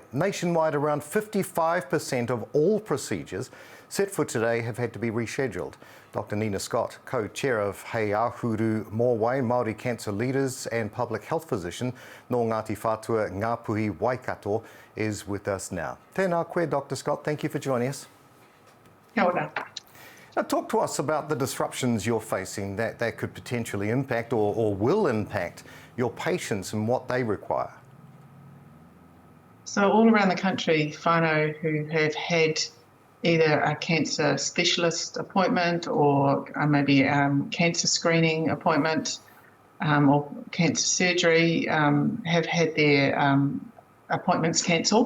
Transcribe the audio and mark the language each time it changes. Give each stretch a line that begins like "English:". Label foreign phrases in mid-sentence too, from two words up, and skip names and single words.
English: Nationwide, around 55% of all procedures set for today have had to be rescheduled. Dr. Nina Scott, co-chair of Hei Ahuru Mowai, Māori cancer leaders and public health physician no Ngāti Whātua Ngāpuhi Waikato, is with us now.
Māori: Tēnā koe,
English: Dr. Scott, thank you for joining us.
Māori: Kia ora.
English: Now, talk to us about the disruptions you're facing that could potentially impact or will impact your patients and what they require. So all around the country, whānau who have had either a cancer specialist appointment or maybe cancer screening appointment or cancer surgery have had their appointments cancelled.